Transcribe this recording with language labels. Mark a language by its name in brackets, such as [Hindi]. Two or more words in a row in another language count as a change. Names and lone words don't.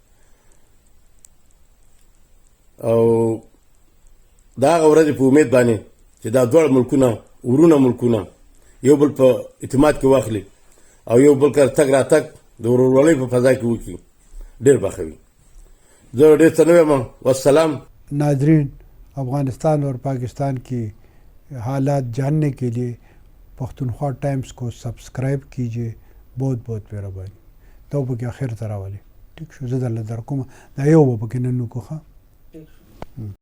[Pashto] او د هغه ورځې په امید باندې چې دا دواړه ملکونه، ورونه ملکونه یو بل په اعتماد کې واخلي او یو بل کره تګ راتګ د ورورولۍ په فضا کې وکړي، ډېر به ښه وي. زه ډېر څه نه وایم، والسلام. [Urdu] ناظرین، افغانستان اور پاکستان کی حالات جاننے کے لیے پختونخوا ٹائمز کو سبسکرائب کیجیے. بہت بہت مہربانی. [Pashto] تو پکې اخر ته راولي. ٹھیک شو. زه درله درکوم دا یو به پکې نن وکړو.